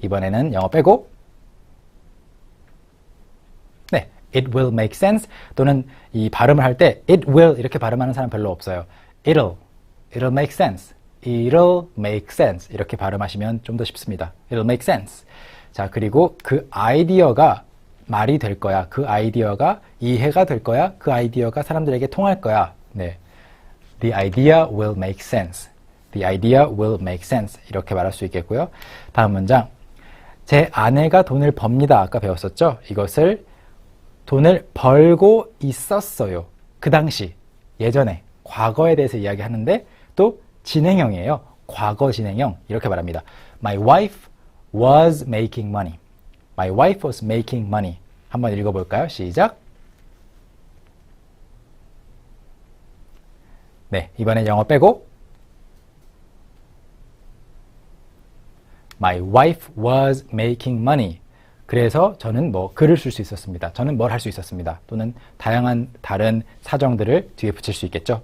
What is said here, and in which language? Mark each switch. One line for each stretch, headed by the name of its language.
Korean: 이번에는 영어 빼고 네,
English: it will make sense
Korean: 또는 이 발음을 할 때 it will 이렇게 발음하는 사람 별로 없어요.
English: It'll make sense. It'll make sense.
Korean: 이렇게 발음하시면 좀 더 쉽습니다.
English: It'll make sense.
Korean: 자, 그리고 그 아이디어가 말이 될 거야. 그 아이디어가 이해가 될 거야. 그 아이디어가 사람들에게 통할 거야. 네.
English: The idea will make sense. The idea will make sense.
Korean: 이렇게 말할 수 있겠고요. 다음 문장. 제 아내가 돈을 법니다. 아까 배웠었죠? 이것을 돈을 벌고 있었어요. 그 당시, 예전에, 과거에 대해서 이야기하는데 또 진행형이에요. 과거 진행형. 이렇게 말합니다.
English: My wife was making money. My wife was making money.
Korean: 한번 읽어볼까요? 시작. 네, 이번엔 영어 빼고
English: My wife was making money.
Korean: 그래서 저는 뭐 글을 쓸 수 있었습니다. 저는 뭘 할 수 있었습니다. 또는 다양한 다른 사정들을 뒤에 붙일 수 있겠죠.